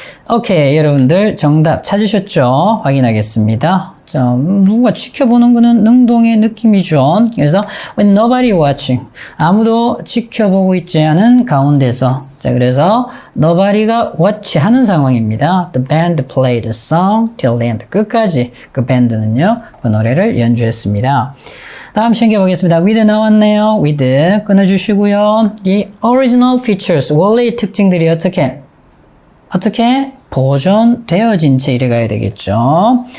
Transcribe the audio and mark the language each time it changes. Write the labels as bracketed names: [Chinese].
[Korean] 오케이, 여러분들 정답 찾으셨죠? 확인하겠습니다. 자, 누군가 지켜보는 거는 능동의 느낌이죠. 그래서 [English] when nobody watching, [Korean] 아무도 지켜보고 있지 않은 가운데서, 자, 그래서 nobody가 watch 하는 상황입니다. [English] The band played the song till the end. [Korean] 끝까지 그 밴드는요, 그 노래를 연주했습니다. 다음 챙겨보겠습니다. with 나왔네요. with 끊어주시고요. [English] The original features, [Korean] 원래의 특징들이 어떻게 보존되어진 채 이래 가야 되겠죠.